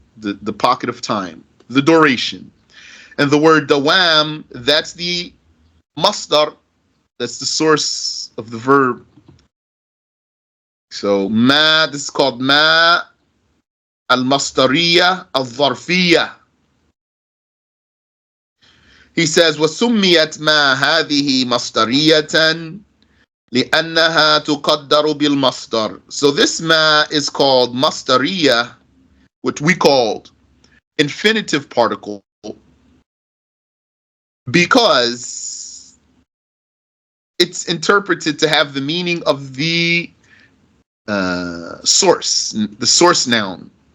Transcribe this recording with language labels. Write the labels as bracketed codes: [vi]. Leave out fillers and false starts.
[en] The pocket of time, the duration. And the word dawam, that's the masdar, that's the source of the verb. So ma, this is called ma al-mastariyah al-dharfiyah. He says, [ar] وَسُمِّيَتْ مَا هَذِهِ مَصْدَرِيَّةً لِأَنَّهَا تُقَدَّرُ بِالْمَصْدَرِ. [en] So this ma is called mastariyah, which we called infinitive particle, because it's interpreted to have the meaning of the source noun.